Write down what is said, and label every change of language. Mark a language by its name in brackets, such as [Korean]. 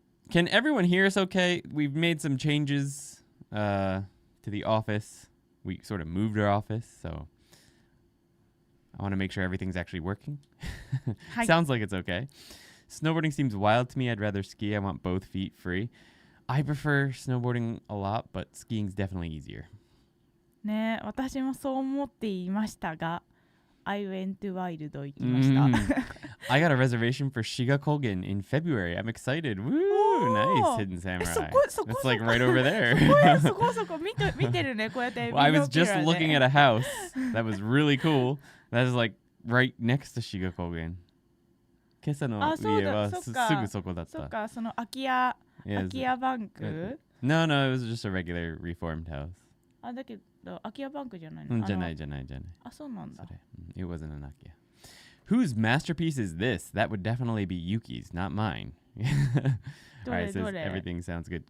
[English] Can everyone hear us okay? We've made some changes to the office. We sort of moved our office, so I want to make sure everything's actually working. Sounds like it's okay. Snowboarding seems wild to me. I'd rather ski. I want both feet free. I prefer snowboarding a lot, but skiing's definitely easier. [Japanese] ね、私もそう思っていましたが、 [English] I went wild [Japanese] 行きました。 [English] I got a reservation for Shiga Kogen in February. I'm excited. Woo! Nice, Hidden Samurai. It's like right over there. [Japanese] そこ見てるね、こうやって。 [English] Well, I was just looking at a house that was really cool. That is like right next to Shiga Kogen. [Japanese] 今朝の家はすぐそこだった。そっか、その空き家バンク [English] No, it was just a regular reformed house. [Japanese] あ、だけど、空き家バンクじゃないの？じゃない。あ、そうなんだ。 [English] It wasn't an Akia. Whose masterpiece is this? That would definitely be Yuki's, not mine. Alright, says everything sounds good.